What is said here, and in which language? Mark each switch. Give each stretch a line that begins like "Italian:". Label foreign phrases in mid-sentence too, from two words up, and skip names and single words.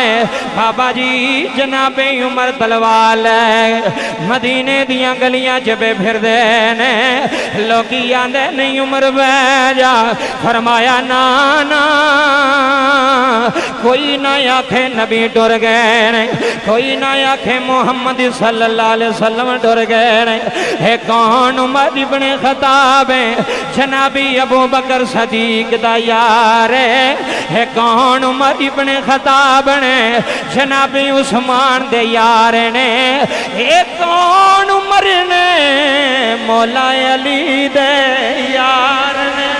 Punjabi: بابا جی جنابِ عمر تلوار ہے، مدینے دیاں گلیاں چ پھردے نے، لوکی آندے نہیں عمر بہہ جا. فرمایا نا نا، کوئی نا آکھے نبی ٹر گئے نے، کوئی نا آکھے محمد
Arabic: صلى الله عليه وسلم
Punjabi: ٹر گئے نے. ہے کون? عمر ابنِ خطاب ہے، جنابی ابو بکر صدیق دا یار ہے. कौन? عمر ابنِ خطاب نے، جنابی عثمان دے یار نے. یہ کون؟ عمر نے، مولا علی دے یار نے.